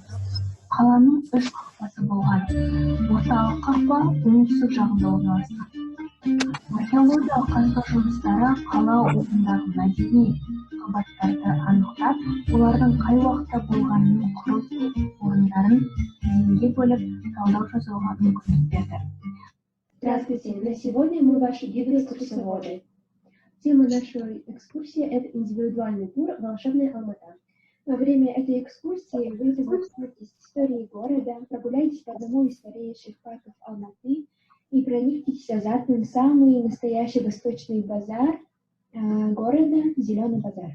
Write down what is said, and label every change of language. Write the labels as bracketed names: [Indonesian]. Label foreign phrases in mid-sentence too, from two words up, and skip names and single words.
[Kazakh] Қаланың 3 қақпасы болған. Орталық қақпа оңтүстік жағында орналасқан. Археологиялық қазба жұмыстары қала орнындағы мәдени қабаттарды анықтап, олардың қай уақытта болғанының құрылыс орындарын кезеңге бөліп талдау жасауға мүмкіндік берді. [Russian] Здравствуйте, на сегодня мы ваши гиды-экскурсоводы. Тема нашей экскурсии – это индивидуальный тур «Волшебная Алмата». Во время этой экскурсии вы познакомитесь с историей города, прогуляйтесь по одному из старейших парков Алматы и проникнитесь азартным самый настоящий восточный базар города – Зеленый базар.